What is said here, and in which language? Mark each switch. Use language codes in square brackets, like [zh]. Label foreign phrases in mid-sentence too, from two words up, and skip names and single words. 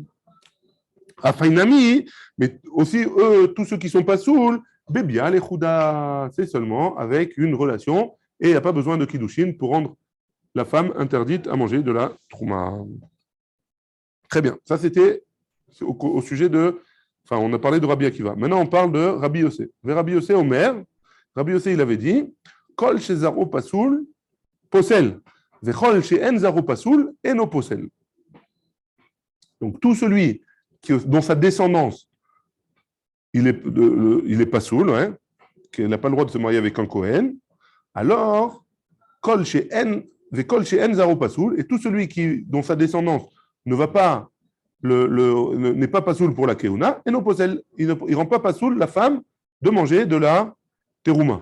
[fr] Afainami, mais aussi eux, tous ceux qui ne sont pas saouls, bébia les chouda, c'est seulement avec une relation et il n'y a pas besoin de kiddushin pour rendre la femme interdite à manger de la trouma. Très bien, ça c'était au sujet de. Enfin, on a parlé de Rabbi Akiva. Maintenant, on parle de Rabbi Yossé. Rabbi Yossé Omer, Rabbi Yossé, il avait dit [he] כל שזרעו פסול, פוסל. וכל שאין זרעו פסול, אינו פוסל. [fr] Donc, tout celui dont sa descendance, il est pas soul, hein, qu'il n'a pas le droit de se marier avec un Kohen, alors, [he] כל שאין, וכל שאין זרעו פסול, [fr] et tout celui dont sa descendance ne va pas, n'est pas Pasoul pour la Keuna, et non posel, il ne rend pas Pasoul la femme de manger de la Terouma.